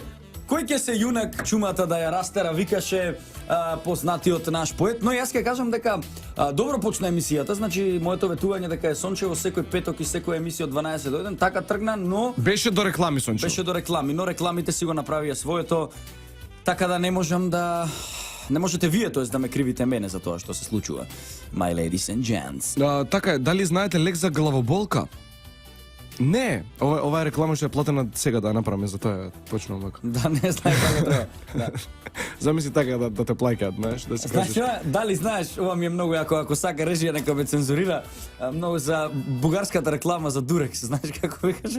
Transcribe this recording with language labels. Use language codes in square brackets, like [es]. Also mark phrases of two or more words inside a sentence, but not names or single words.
[mk] Кој ќе се јунак чумата да ја растера, викаше познатиот наш поет, но јас ќе кажам дека добро почна емисијата, значи моето ветување дека е сончево секој петок и секоја емисија од 12 до 1, така тргна, но Беше до реклами, Сончо. беше до реклами, но рекламите си го направија своето, така да не можам да... Не можете вие, тоест, да ме кривите мене за тоа што се случува. [en] My ladies and gents. [mk] Така е, дали знаете лек за главоболка? Не, ова е реклама што е платена сега да ја направиме, затоа ја почнувам вака. Да, не знае како треба. Да. Замисли така да те плаќаат, знаеш, да си Знаеш, кажеш. што, дали знаеш, ова ми е многу јако, ако сака режија нека ме цензурира, многу за бугарската реклама за Дурекс, знаеш како викаше?